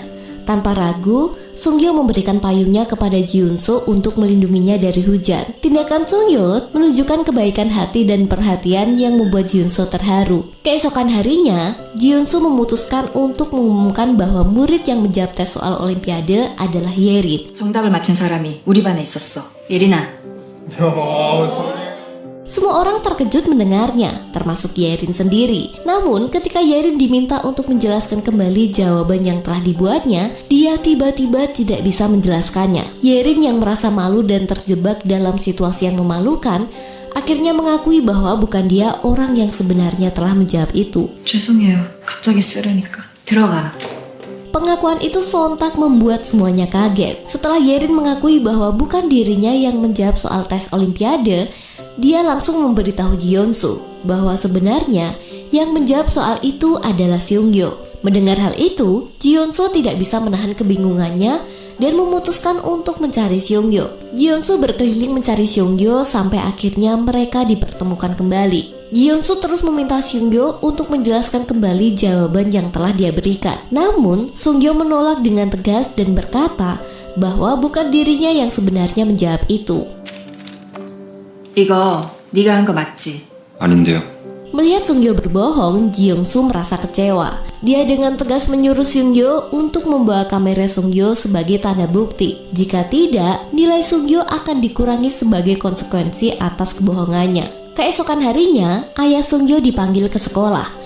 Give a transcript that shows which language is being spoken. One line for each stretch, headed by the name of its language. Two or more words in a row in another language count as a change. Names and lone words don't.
Indonesian: Tanpa ragu, Seung-yo memberikan payungnya kepada Ji Yeon-soo untuk melindunginya dari hujan. Tindakan Seung-yo menunjukkan kebaikan hati dan perhatian yang membuat Ji Yeon-soo terharu. Keesokan harinya, Ji Yeon-soo memutuskan untuk mengumumkan bahwa murid yang menjawab tes soal Olimpiade adalah Yerin.
Korean: 정답을 맞힌 사람이 우리 반에 있었어. 예린아.
Indonesian: Semua orang terkejut mendengarnya, termasuk Yerin sendiri. Namun ketika Yerin diminta untuk menjelaskan kembali jawaban yang telah dibuatnya, dia tiba-tiba tidak bisa menjelaskannya. Yerin yang merasa malu dan terjebak dalam situasi yang memalukan, akhirnya mengakui bahwa bukan dia orang yang sebenarnya telah menjawab itu.
Korean: 죄송해요. 갑자기 쓰려니까. 들어가.
Indonesian: Pengakuan itu sontak membuat semuanya kaget. Setelah Yerin mengakui bahwa bukan dirinya yang menjawab soal tes olimpiade, dia langsung memberitahu Ji-Yeon-soo bahwa sebenarnya yang menjawab soal itu adalah Seung-Gyo. Mendengar hal itu, Ji-Yeon-soo tidak bisa menahan kebingungannya dan memutuskan untuk mencari Seung-Gyo. Ji-Yeon-soo berkeliling mencari Seung-Gyo sampai akhirnya mereka dipertemukan kembali. Ji-Yeon-soo terus meminta Seung-Gyo untuk menjelaskan kembali jawaban yang telah dia berikan. Namun, Seung-Gyo menolak dengan tegas dan berkata bahwa bukan dirinya yang sebenarnya menjawab itu.
Korean: 이거 네가 한 거 맞지? 아닌데요.
Indonesian: Melihat Seung-Gyo berbohong, Ji-Yeon-soo merasa kecewa. Dia dengan tegas menyuruh Seung-Gyo untuk membawa kamera Seung-Gyo sebagai tanda bukti. Jika tidak, nilai Seung-Gyo akan dikurangi sebagai konsekuensi atas kebohongannya. Keesokan harinya, ayah Seung-Gyo dipanggil ke sekolah.